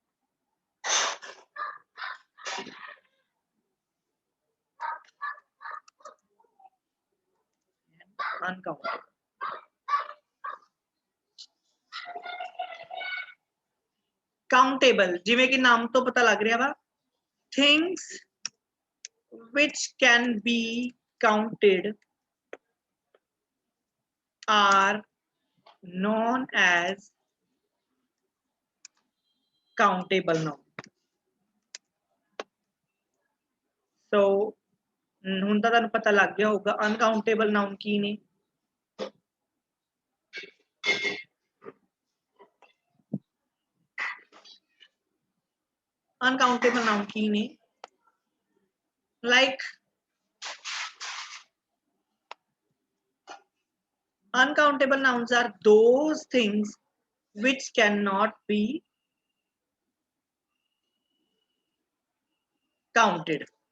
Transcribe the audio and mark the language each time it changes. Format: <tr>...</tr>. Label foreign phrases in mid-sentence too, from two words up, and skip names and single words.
<en>Uncountable. Countable,</en> <pa>ਜਿਵੇਂ ਕਿ ਨਾਮ ਤੋਂ ਪਤਾ ਲੱਗ ਰਿਹਾ ਵਾ,</pa> <en>things which can be counted are known as countable noun.</en> <pa>So ਹੁਣ ਤਾਂ ਤੁਹਾਨੂੰ ਪਤਾ ਲੱਗ ਗਿਆ ਹੋਊਗਾ</pa> <en>uncountable noun</en> <pa>ਕੀ ਨੇ.</pa> <en>Uncountable noun</en> <pa>ਕੀ ਨੇ?</pa> <en>Like uncountable nouns are those things which cannot be counted.</en>